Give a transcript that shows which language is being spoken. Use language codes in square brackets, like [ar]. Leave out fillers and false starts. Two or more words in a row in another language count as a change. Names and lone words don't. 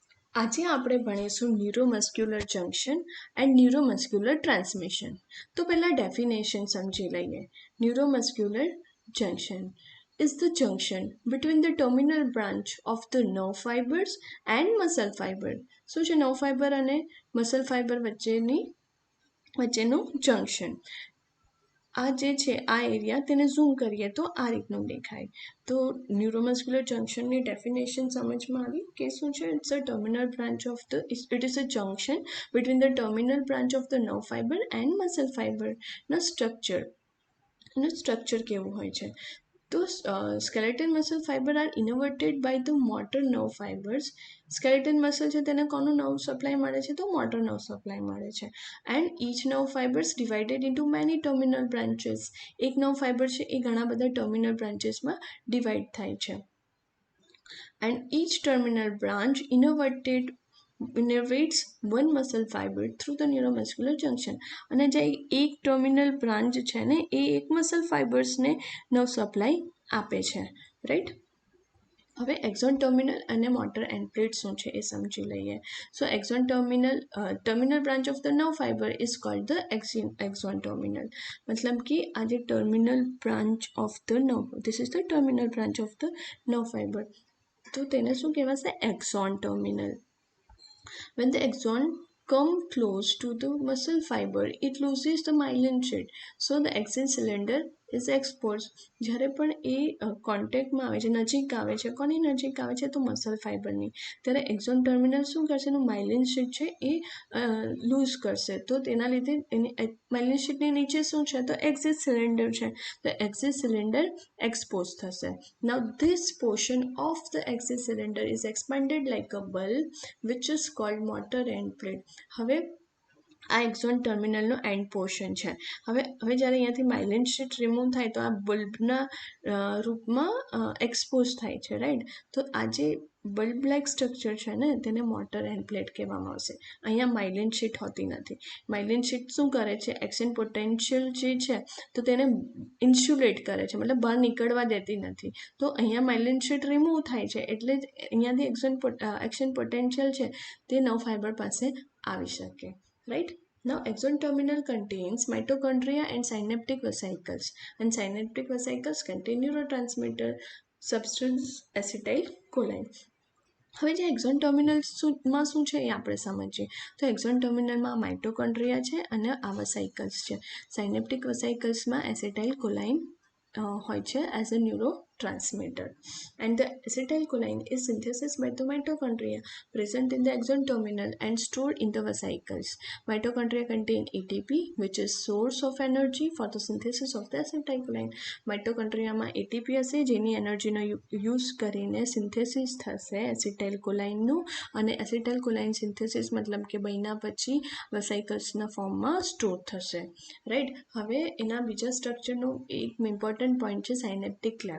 [gu] આજે આપણે ભણીશું [en] neuromuscular junction and neuromuscular transmission. [gu] તો પહેલા ડેફિનેશન સમજી લઈએ. [en] neuromuscular junction is the junction between the terminal branch of the nerve fibers and muscle fiber. [gu] શું છે [en] nerve fiber [gu] અને [en] muscle fiber [gu] વચ્ચેનું જંક્શન. આ જે છે આ એરિયા તેને ઝૂમ કરીએ તો આ રીતનું દેખાય. તો ન્યુરોમસ્ક્યુલર જંક્શનની ડેફિનેશન સમજમાં આવી કે શું છે. [en] It's a terminal branch of the it is a junction between the terminal branch of the nerve fiber and muscle fiberના structure. [gu] એનું સ્ટ્રક્ચર કેવું હોય છે. [en] તો skeletal muscle fiber are innervated by the motor nerve fibers. skeletal muscle [gu] છે તેને કોનું [en] nerve supply [gu] મળે છે તો [en] motor nerve supply [gu] મળે છે. [en] એન્ડ each nerve fibers divided into many terminal branches. [gu] એક [en] nerve fiber [gu] છે એ ઘણા બધા ટર્મિનલ બ્રાન્ચીસમાં ડિવાઈડ થાય છે. [en] and each terminal branch innervates one muscle fiber through the neuromuscular junction. [gu] અને જે એક [en] terminal branch [gu] છે ને એ એક મસલ ફાઇબર્સને [en] nerve supply [gu] આપે છે. રાઈટ. હવે [en] axon terminal [gu] અને [en] motor endplate [gu] શું છે એ સમજી લઈએ. [en] So axon terminal branch of the nerve fiber is called the axon terminal. [gu] મતલબ કે આ જે [en] terminal branch of the nerve, this is the terminal branch of the nerve fiber. [gu] તો તેને શું કહેવાશે? [en] axon terminal. When the axon come close to the muscle fiber, it loses the myelin sheath. So the axon cylinder is exposed. [gu] જ્યારે પણ એ કોન્ટેક્ટમાં આવે છે, નજીક આવે છે, કોની નજીક આવે છે તો મસલ ફાઇબરની, ત્યારે [en] axon terminal [gu] શું કરશે? એનું [en] myelin sheath [gu] છે એ લૂઝ કરશે. તો તેના લીધે એની માઇલિન શીટની નીચે શું છે તો [en] exit cylinder [gu] છે. તો [en] exit cylinder [gu] એક્સપોઝ થશે. [en] Now this portion of the axis cylinder is expanded like a bulb which is called motor end plate. [gu] હવે આ એક્ઝોન ટર્મિનલનો [en] end portion [gu] છે. હવે જ્યારે અહીંયાથી [en] myelin sheath [gu] રિમૂવ થાય તો આ બલ્બના રૂપમાં એક્સપોઝ થાય છે. રાઈટ. તો આ જે [en] bulb like structure [gu] છે ને તેને [en] motor end plate [gu] કહેવામાં આવશે. અહીંયા [en] myelin sheath [gu] હોતી નથી. [en] myelin sheath [gu] શું કરે છે? [en] action potential [gu] જે છે તો તેને ઇન્સ્યુલેટ કરે છે, મતલબ બહાર નીકળવા દેતી નથી. તો અહીંયા [en] myelin sheath [gu] રિમૂવ થાય છે એટલે જ અહીંયાથી [en] action potential [gu] છે તે [en] nerve fiber [gu] પાસે આવી શકે. [en] Right? Now, axon terminal contains mitochondria and synaptic vesicles. And synaptic vesicles contain neurotransmitter substance acetylcholine. [gu] હવે જે એક્ઝોન ટર્મિનલમાં શું છે એ આપણે સમજીએ. તો એક્ઝોન ટર્મિનલમાં માઇટોકોન્ડ્રિયા છે અને આ વેસાઇકલ્સ છે. સાયનેપ્ટિક વેસાઇકલ્સમાં એસિટાઇલકોલાઇન હોય છે [en] as a neurotransmitter. And the acetylcholine is synthesized by the mitochondria present in the axon terminal and stored in the vesicles. Mitochondria contain ATP, which is source of energy for the synthesis of the acetylcholine. [gu] માઇટોકોન્ડ્રિયામાં ATP હશે જેની એનર્જીનો યુઝ કરીને સિન્થેસિસ થશે એસિટાઇલકોલાઇનનું. અને [en] acetylcholine synthesis [gu] મતલબ કે બન્યા પછી વેસાઇકલ્સના ફોર્મમાં સ્ટોર થશે. રાઈટ. હવે એના બીજા સ્ટ્રક્ચરનો એક [en] important point [gu] છે [en] synaptic cleft.